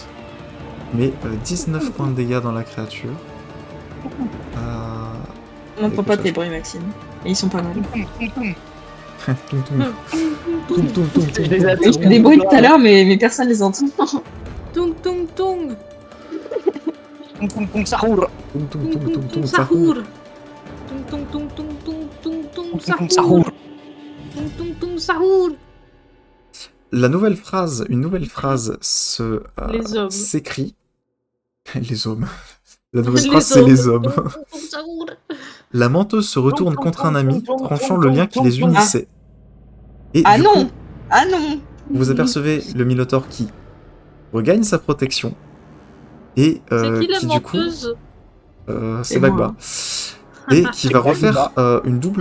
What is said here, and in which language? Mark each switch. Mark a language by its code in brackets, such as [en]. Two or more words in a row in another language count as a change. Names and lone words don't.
[fr] Mais 19 points de dégâts dans la créature. On n'entend pas ça, tes bruits, Maxime. Et ils sont pas mal. Toum, toum. Toum, toum, toum, toum, Je les toum. attends. Je fais des bruits tout à l'heure, mais personne les entend. Tung tung tung. Ça roule. Toum, toum, Tung toum, tung toum, tung toum, ça roule. sahour. Tung tung tung tung tung tung tung Ça sahour. roule. Tung tung tung sahour. Une nouvelle phrase Les hommes. s'écrit. Les hommes. La nouvelle Les phrase, c'est hommes. les hommes. Tung tung tung sahour. La menteuse se retourne contre un ami, tranchant le lien qui les unissait. Et Ah du non. coup, Ah non. vous apercevez le Minotaure qui regagne sa protection. Et C'est qui la qui du coup, menteuse? c'est C'est Bagba. Et qui va refaire une double